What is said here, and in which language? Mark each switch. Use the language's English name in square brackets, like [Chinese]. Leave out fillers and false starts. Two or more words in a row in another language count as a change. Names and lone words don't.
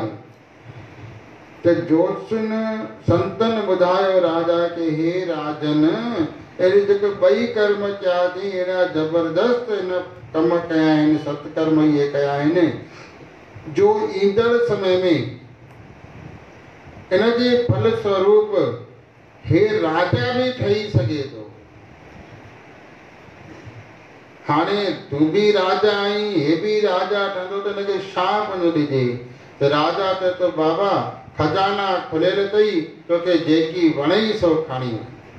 [Sindhi] त ज्योतिषियुनि संतनि ॿुधायो राजा खे, हे राजन, अहिड़े जेके ॿई कर्म कया अथई, अहिड़ा ज़बरदस्त हिन कम कया आहिनि, सत्कर्म इहे कया आहिनि, जो ईंदड़ समय में इन जे फल स्वरूप हे राजा बि ठही सघे थो। हाणे तूं बि राजा आहीं, हे बि राजा ठहंदो, त हिनखे छा पुण्य ॾिजे? त राजा चए थो, बाबा खजाना खुलियल अथई, तोखे जेकी वणई सो खणी वञ।